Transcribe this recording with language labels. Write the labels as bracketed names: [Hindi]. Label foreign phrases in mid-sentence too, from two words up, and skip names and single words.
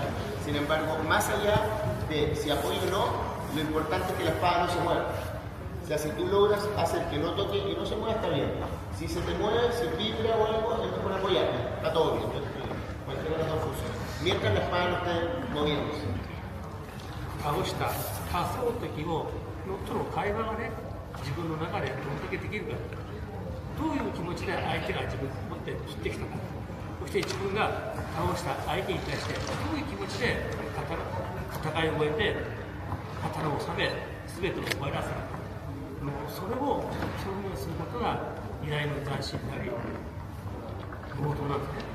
[Spanish] Sin embargo, más allá de si apoyo o no, lo importante es que la espada no se mueva. O sea, si tú logras hacer que no toque y no se mueva, está bien. Si se te mueve, si vibra o algo, es mejor apoyarte. Está todo bien. Cualquiera de las dos funciona. Mientras la espada no esté moviéndose. [Japanese] 倒した仮想敵をのとの会話がね、自分の中でどんだけできるか、どういう気持ちで相手が自分を持って切ってきたか、そして自分が倒した相手に対してどういう気持ちで戦いを終えて刀を収め、全てを終わらせるか、もうそれを表現することが偉大の斬新であり、冒頭なんですね。